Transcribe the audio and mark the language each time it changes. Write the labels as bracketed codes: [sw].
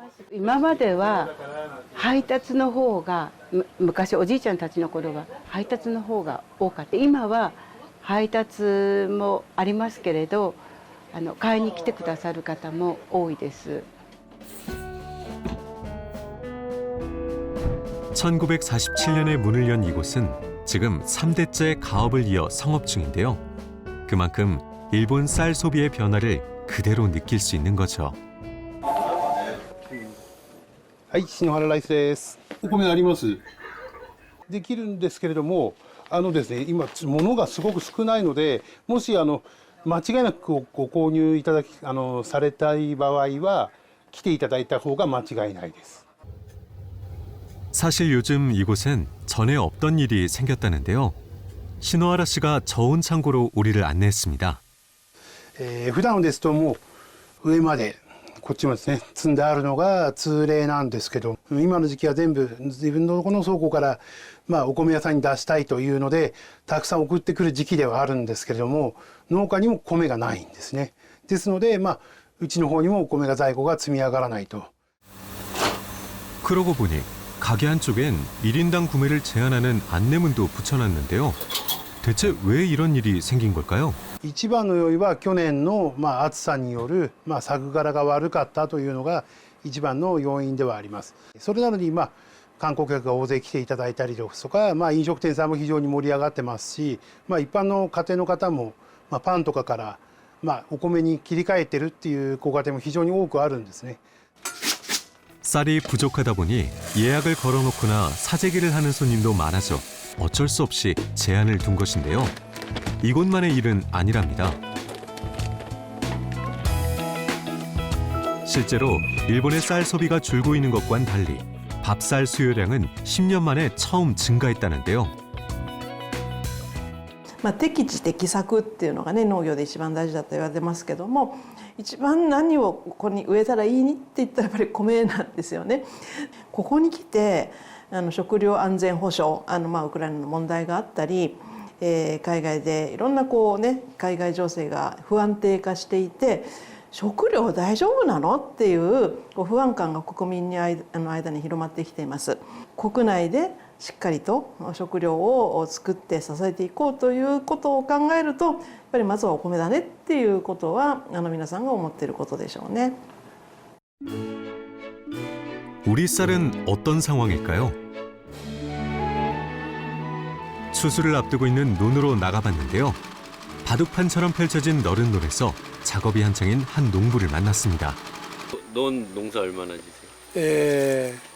[ja] 今までは配達の方が昔おじいちゃんたちの頃は配達の方が多かった。今は配達もありますけれど買いに来てくださる方も多いです。 [ko] 1947년에 문을 연 이곳은 지금 3대째 가업을 이어 성업 중인데요. 그만큼 일본 쌀 소비의 변화를 그대로 느낄 수 있는 거죠. [ja] はい、篠原ライスです。お米あります。できるんですけれども、ですね、今物がすごく少ないので、もし間違いなくご購入いただきされたい場合は来ていただいた方が間違いないです。 [ko] 사실 요즘 이곳엔 전에 없던 일이 생겼다는데요. 신호하라 씨가 저온 창고로 우리를 안내했습니다. [ja] 普段ですともう上までこっちもですね積んであるのが通例なんですけど、今の時期は全部自分のこの倉庫からまあお米屋さんに出したいというのでたくさん送ってくる時期ではあるんですけれども、農家にも米がないんですね。ですのでまあうちの方にもお米が在庫が積み上がらないと。 [ko] 그러고 보니 가게 한쪽엔 1인당 구매를 제한하는 안내문도 붙여놨는데요. 대체 왜 이런 일이 생긴 걸까요? [ja] 一番の要因は去年の暑さによる作柄が悪かったというのが一番の要因ではあります。それなのに観光客が大勢来ていただいたりですとか、飲食店さんも非常に盛り上がってますし、一般の家庭の方もパンとかからお米に切り替えてるっていうご家庭も非常に多くあるんですね。 [ko] 쌀이 부족하다 보니 예약을 걸어놓거나 사재기를 하는 손님도 많아져 어쩔 수 없이 제한을 둔 것인데요. 이곳만의 일은 아니랍니다. 실제로 일본의 쌀 소비가 줄고 있는 것과는 달리 밥쌀 수요량은 10년 만에 처음 증가했다는데요. [ja] 適地適作っていうのがね農業で一番大事だと言われてますけども、一番何をここに植えたらいいにって言ったらやっぱり米なんですよね。ここに来て食料安全保障ウクライナの問題があったり、海外でいろんな海外情勢が不安定化していて、食料大丈夫なのっていう不安感が国民の間に広まってきています。国内でしっかりと食料を作って支えていこうということを考えると、やっぱりまずはお米だねっていうことは皆さんが思っていることでしょうね。 [ko] 우리 쌀은 어떤 상황일까요? 추수를 앞두고 있는 논으로 나가봤는데요. 바둑판처럼 펼쳐진 너른 논에서 작업이 한창인 한 농부를 만났습니다. 논 농사 얼마나 지세요?